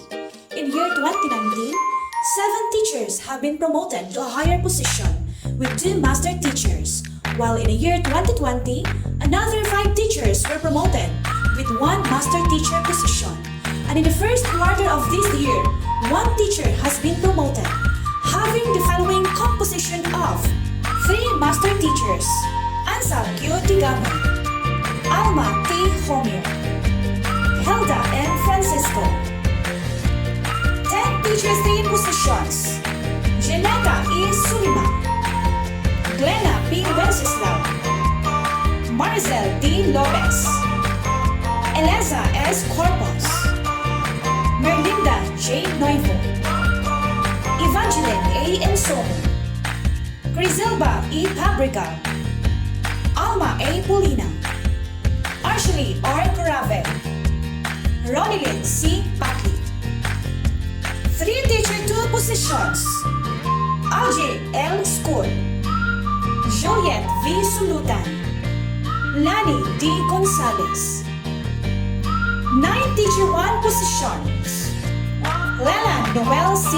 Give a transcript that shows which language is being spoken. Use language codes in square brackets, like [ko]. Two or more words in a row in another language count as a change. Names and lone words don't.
[en] In year 2019, 7 teachers have been promoted to a higher position with 2 master teachers, while in the year 2020, another 5 teachers were promoted with 1 master teacher position. And in the first quarter of this year, 1 teacher has been promoted, having the following composition of 3 master teachers: Ansel Q. Tigamo, Alma T. Homio, Helda N. Francisco. 10 teachers 3 positions: Janetta E. Sulima, Glenna P. Wenceslao, Maricel D. Lopez, Eliza S. Corpus, Merlinda J. Noivo, Evangeline A. Ensomo, Griselba E. Pabrica, Alma A. Polina, Ashley R. Corave, Ronilyn C. Paki. 3 teacher 2 positions: Algie L. School, Juliet V. Sulutan, Lani D. Gonzalez. 9 teacher 1 positions: Leland Noel C.